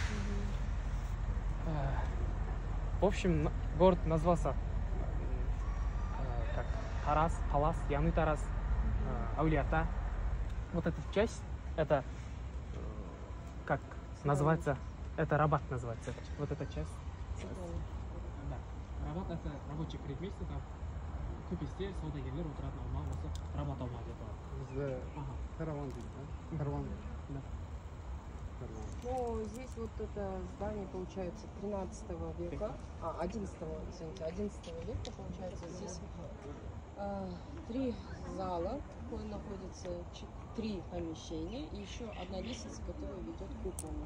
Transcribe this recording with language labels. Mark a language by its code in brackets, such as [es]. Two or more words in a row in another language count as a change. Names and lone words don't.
[ru] В общем, город назвался как Тарас, Палас, Яны Тарас, Аулиата. Вот эта часть, это как называется, это Рабат называется. Вот эта часть. Да. Рабат это рабочий предместье, там [kk] көпесте саудагерлер отыратын аумақ, осы Рабат аумағы деп аталады. Бізде караван дейді, да? Караван. [ru] Да. Ну, здесь вот это здание, получается, 13 века, 11, извините, 11 века, получается, здесь 3 зала, такое находится, 3 помещения и еще одна лестница, которая ведет к куполу.